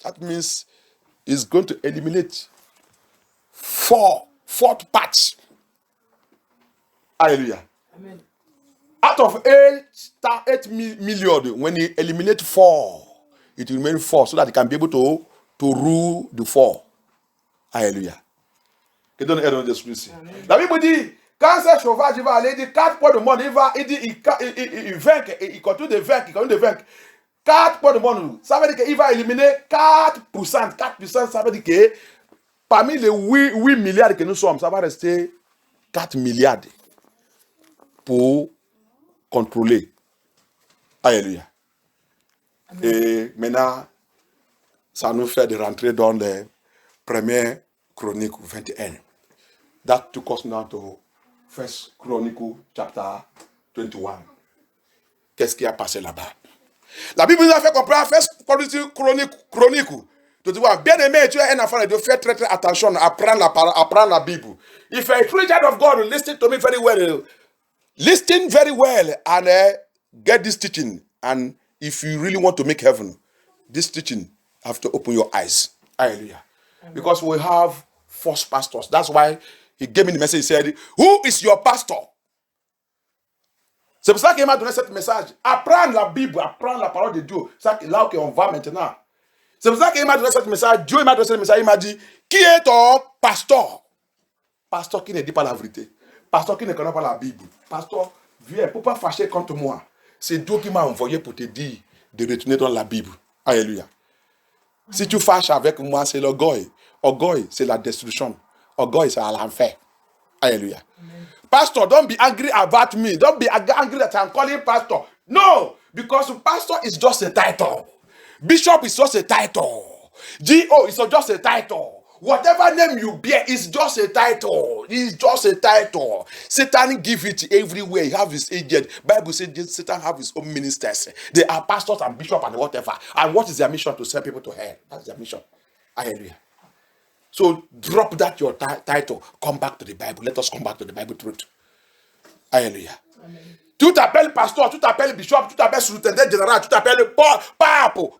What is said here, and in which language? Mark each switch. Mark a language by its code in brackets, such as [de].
[en] That means he's going to eliminate fourth part. Hallelujah. Amen. Out of 8 million, when he eliminate 4, it will remain 4, so that he can be able to rule the 4. [fr] Alléluia. Que donne aide à Jésus-Christ. La Bible dit, quand ce sauvage va aller, il dit 4 points de monde, il vainc, il continue de vaincre, 4 points de monde, ça veut dire qu'il va éliminer 4%. 4%, ça veut dire que parmi les 8 milliards que nous sommes, ça va rester 4 milliards pour contrôler. Alléluia. Et maintenant, ça nous fait de rentrer dans les premières chroniques 21. [en] That took us now to First Chronicle chapter 21. [fr] Qu'est-ce qui a passé là-bas? La Bible nous a fait comprendre First Chronicle. Tu vois, bien aimé, tu es un enfant de faire très très attention à apprendre la Bible. [en] If you're a child of God, listen to me very well. Listen very well and get this teaching. And if you really want to make heaven, this teaching have to open your eyes. Hallelujah. Amen. Because we have false pastors. That's why he gave me the message. He said, who is your pastor? [fr] C'est pour ça qu'il m'a donné ce message. Apprendre la Bible, apprendre la parole de Dieu. C'est là qu'on va maintenant. C'est pour ça qu'il m'a donné ce message. Dieu m'a donné ce message. Il m'a dit, qui est ton pasteur? Pasteur qui ne dit pas la vérité. Pasteur qui ne connaît pas la Bible. Pasteur, viens, pour ne pas fâcher contre moi. C'est Dieu qui m'a envoyé pour te dire de retourner dans la Bible. Alléluia. Si tu fâches avec moi, c'est l'orgueil. Orgueil, c'est la destruction. Orgueil, c'est l'enfer. Alléluia. [en] Pastor, don't be angry about me. Don't be angry that I'm calling pastor. No, because pastor is just a title. Bishop is just a title. GO is just a title. whatever name you bear is just a title. It's just a title. Satan give it everywhere. He have his agent. Bible says Satan have his own ministers. They are pastors and bishops and whatever. And what is their mission? To send people to hell. That's their mission. Hallelujah. So drop that your title. Come back to the Bible. Let us come back to the Bible truth. Hallelujah. Amen. [fr] Tu t'appelles pasteur, tu t'appelles bishop, tu t'appelles surintendant général, tu t'appelles pape.